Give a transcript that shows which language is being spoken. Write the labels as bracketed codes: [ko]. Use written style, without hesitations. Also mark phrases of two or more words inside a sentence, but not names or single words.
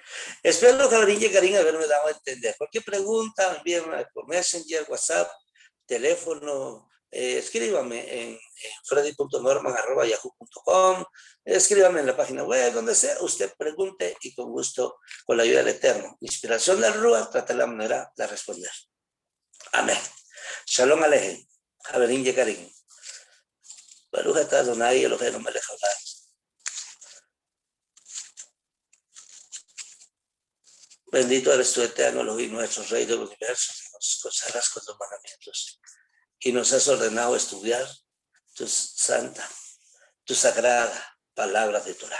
[es] Espero que Gabriel y Karin haberme dado a entender. Cualquier pregunta, envíenme por Messenger, WhatsApp, teléfono, escríbame en freddy.norman@yahoo.com, escríbame en la página web, donde sea, usted pregunte y con gusto, con la ayuda del Eterno. Inspiración del Rúa, trata la manera de responder. Amén. [he] שלום עליכם. [es] Gabriel y Karin. [he] ברוך אתה אדוני אלוהינו מלך העולם. [es] Bendito eres tú, eterno Elohim, nuestro Rey del universo, que nos consagras con tus mandamientos y nos has ordenado estudiar tu santa, tu sagrada palabra de Torah.